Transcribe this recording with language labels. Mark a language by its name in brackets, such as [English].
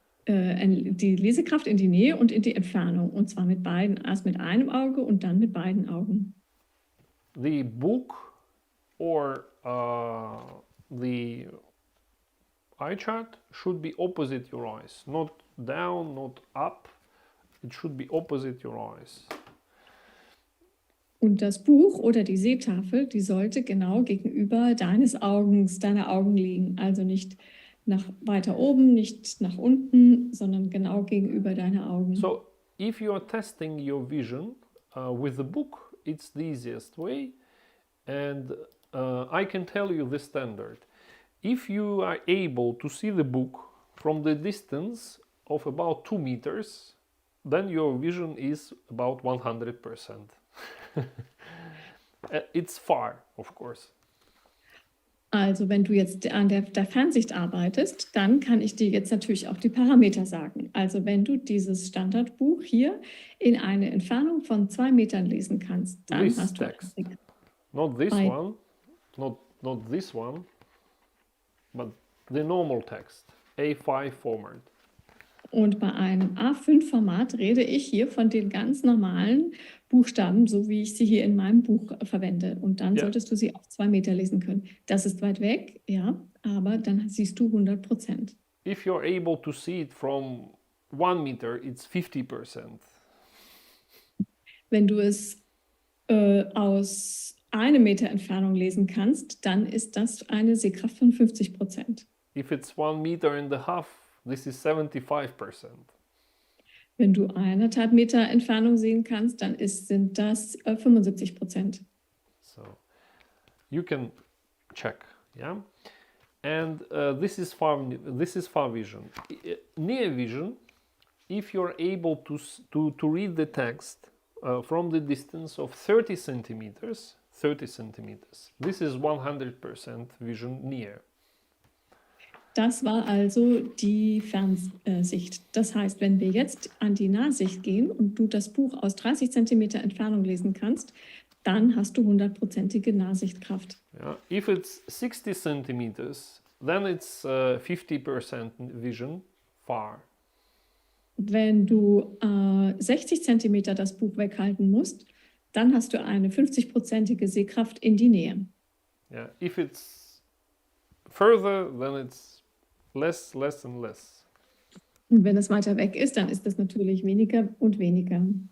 [German] die Lesekraft in die Nähe und in die Entfernung. Und zwar mit beiden, erst mit einem Auge und dann mit beiden Augen. [English] The book or the eye chart should be opposite your eyes, not down, not up. It should be opposite your eyes. [German] Und das Buch oder die Sehtafel, die sollte genau gegenüber deiner Augen liegen. Also nicht nach weiter oben, nicht nach unten, sondern genau gegenüber deiner Augen. [English] So if you are testing your vision with the book, it's the easiest way. And I can tell you the standard. If you are able to see the book from the distance of about 2 meters, then your vision is about 100%. It's far, of course. [German] Also wenn du jetzt an der Fernsicht arbeitest, dann kann ich dir jetzt natürlich auch die Parameter sagen. Also wenn du dieses Standardbuch hier in eine Entfernung von 2 Metern lesen kannst, dann [English] This [German] hast du [English] text, not this [German] Bei- [English] one, not this one, but the normal text, A5 format. [German] Und bei einem A5-Format rede ich hier von den ganz normalen Buchstaben, so wie ich sie hier in meinem Buch verwende. Und dann Ja. solltest du sie auf 2 Meter lesen können. Das ist weit weg, ja, aber dann siehst du 100%. [English] If you're able to see it from 1 meter, it's 50%. [German] Wenn du es aus 1 Meter Entfernung lesen kannst, dann ist das eine Sehkraft von 50%. [English] If it's 1 meter and a half, this is 75%. [German] Wenn du 1,5 Meter Entfernung sehen kannst, dann sind das 75%. [English] So you can check, yeah. And this is far vision. Near vision, if you're able to read the text from the distance of 30 centimeters, this is 100% vision near. [German] Das war also die Fernsicht. Das heißt, wenn wir jetzt an die Nahsicht gehen und du das Buch aus 30 Zentimeter Entfernung lesen kannst, dann hast du 100%ige Nahsichtkraft. [English] Yeah. If it's 60 centimeters, then it's 50% vision far. [German] Wenn du 60 Zentimeter das Buch weghalten musst, dann hast du eine 50%ige Sehkraft in die Nähe. [English] Yeah. If it's further, then it's less and less. [German] Und wenn es weiter weg ist, dann ist das natürlich weniger und weniger.